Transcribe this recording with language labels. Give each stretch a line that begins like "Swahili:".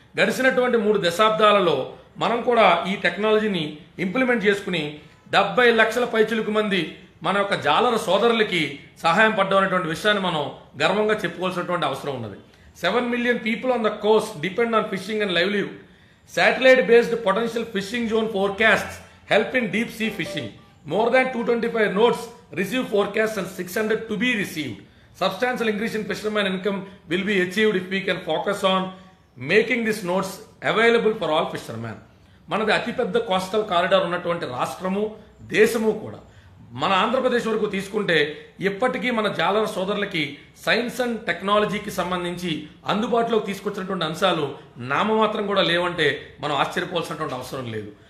Telugu: గడిచినటువంటి 3 దశాబ్దాలలో మనం కూడా ఈ టెక్నాలజీని ఇంప్లిమెంట్ చేసుకుని 70 లక్షల పైచిలుకు మంది మన యొక్క జాలర సోదరులకి సహాయం పడ్డం అనేటువంటి విషయాన్ని మనం గర్వంగా చెప్పుకోవాల్సినటువంటి అవసరం ఉన్నది.
English: 7 million people on the coast depend on fishing and livelihood. Satellite-based potential fishing zone forecasts help in deep sea fishing. More than 225 nodes receive forecasts and 600 to be received. Substantial increase in fisherman income will be achieved if we can focus on making these nodes available for all fishermen.
Telugu: మనది అతిపెద్ద coastal corridor ఉన్నటువంటి రాష్ట్రము, దేశము కూడా. మన ఆంధ్రప్రదేశ్ వరకు తీసుకుంటే ఇప్పటికీ మన జాలర సోదరులకి సైన్స్ అండ్ టెక్నాలజీకి సంబంధించి అందుబాటులోకి తీసుకొచ్చినటువంటి అంశాలు నామమాత్రం కూడా లేవంటే మనం ఆశ్చర్యపోవాల్సినటువంటి అవసరం లేదు.